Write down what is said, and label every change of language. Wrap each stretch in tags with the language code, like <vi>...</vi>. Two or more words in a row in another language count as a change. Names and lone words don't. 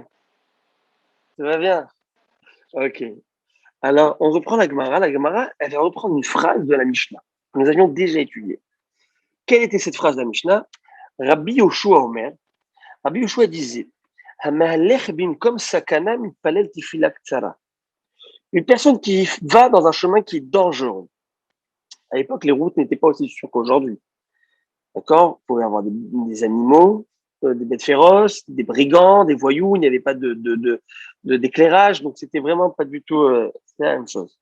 <fr>Ça va bien? Ok. Alors, on reprend la Gemara. La Gemara, elle va reprendre une phrase de la Mishnah que nous avions déjà étudiée. Quelle était cette phrase de la Mishnah?</fr> <he>רבי יהושע אומר. רבי יהושע</he> <fr>disait comme</fr> <he>סכנה מתפלל תפילה קצרה.</he> <fr>Une personne qui va dans un chemin qui est dangereux. À l'époque, les routes n'étaient pas aussi sûres qu'aujourd'hui. D'accord? Vous pouvez avoir des animaux, des bêtes féroces, des brigands, des voyous. Il n'y avait pas d'éclairage, donc c'était vraiment pas du tout la même chose.</fr>